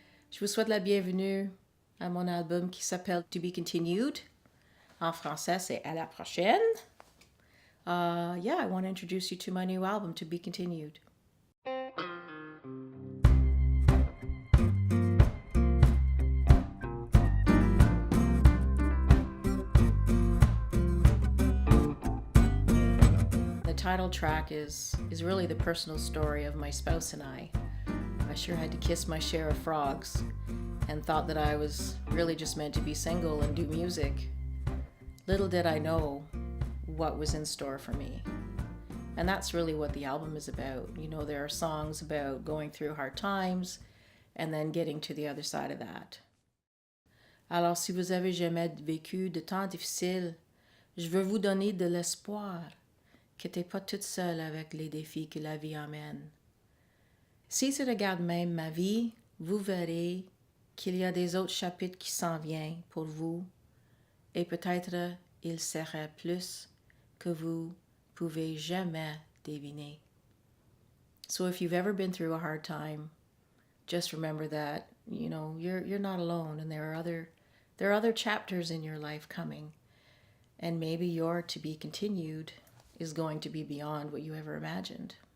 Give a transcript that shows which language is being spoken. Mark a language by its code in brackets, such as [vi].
[fr] Je vous souhaite la bienvenue à mon album qui s'appelle To Be Continued. En français, c'est à la prochaine. [en] I want to introduce you to my new album, To Be Continued. The title track is really the personal story of my spouse and I. I sure had to kiss my share of frogs and thought that I was really just meant to be single and do music. Little did I know what was in store for me. And that's really what the album is about. You know, there are songs about going through hard times and then getting to the other side of that. [fr] Alors, si vous avez jamais vécu de temps difficiles, je veux vous donner de l'espoir que t'es pas toute seule avec les défis que la vie amène. Si tu regardes même ma vie, vous verrez qu'il y a des autres chapitres qui s'en viennent pour vous, et peut-être il serait plus que vous pouvez jamais deviner. [en] So if you've ever been through a hard time, just remember that, you know, you're not alone, and there are other chapters in your life coming, and maybe your to be continued is going to be beyond what you ever imagined.